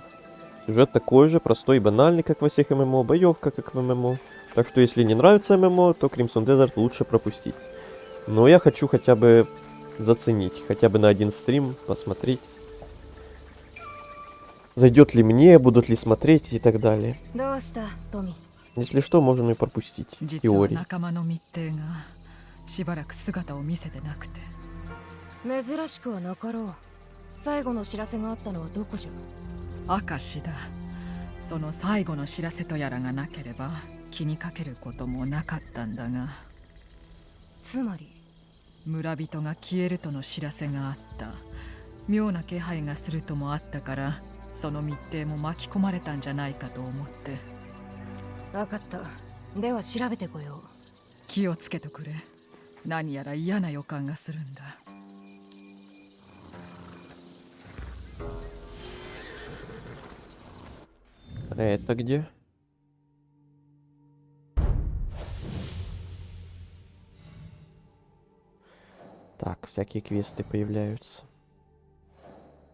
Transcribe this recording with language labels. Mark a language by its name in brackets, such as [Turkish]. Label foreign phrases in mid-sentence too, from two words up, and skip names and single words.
[Russian] Сюжет такой же, простой и банальный, как во всех ММО, боевка, как в ММО. Так что если не нравится ММО, то Crimson Desert лучше пропустить. Но я хочу хотя бы заценить, хотя бы на один стрим посмотреть. Зайдет ли мне, будут ли смотреть и так далее. [Japanese] どうしたトミー？ [Russian] Если что, можем и пропустить. [Japanese] 実は [Russian] Теории. [Japanese] 仲間の密偵がしばらく姿を見せてなくて。珍しくはなかろう。最後の知らせがあったのはどこじゃ？明石だ。その最後の知らせとやらがなければ気にかけることもなかったんだが、つまり村人が消えるとの知らせがあった。妙な気配がするともあったから、その密偵も巻き込まれたんじゃないかと思って。分かった。では調べてこよう。気をつけてくれ。何やら嫌な予感がするんだ。 [Russian] Это где? Так, всякие квесты появляются.